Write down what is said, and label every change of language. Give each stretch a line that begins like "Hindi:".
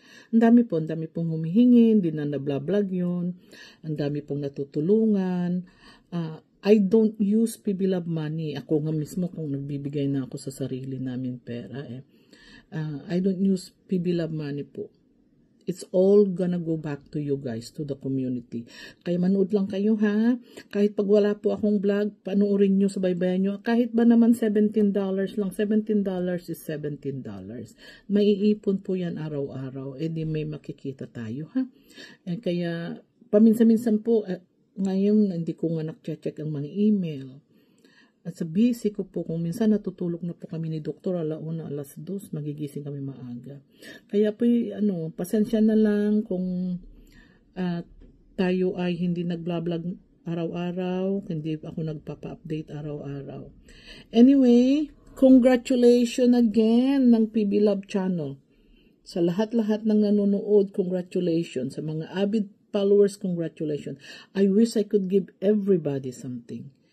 Filipino: Ang dami pong humihingi, hindi na nabla-vlog yun. Ang dami pong natutulungan. I don't use PB Lab money. Ako nga mismo kung nagbibigay na ako sa sarili namin pera I don't use PB Lab money po.
English: It's all gonna go back to you guys, to the community.
Filipino: Kaya manood lang kayo ha. Kahit pag wala po akong vlog, panoorin nyo, subaybayan nyo. Kahit ba naman $17 lang, $17 is $17. Maiipon po yan araw-araw. Di may makikita tayo ha. Kaya paminsan-minsan po, ngayon hindi ko nga nak-check ang mga email. At sa busy ko po, kung minsan natutulog na po kami ni Doktor, 1:00, 2:00, magigising kami maaga. Kaya po, pasensya na lang kung tayo ay hindi nag-vlog araw-araw, hindi ako nagpapa-update araw-araw.
English: Anyway, congratulations again ng PB Lab channel.
Filipino: Sa lahat-lahat ng nanonood, congratulations. Sa mga avid followers, congratulations.
English: I wish I could give everybody something.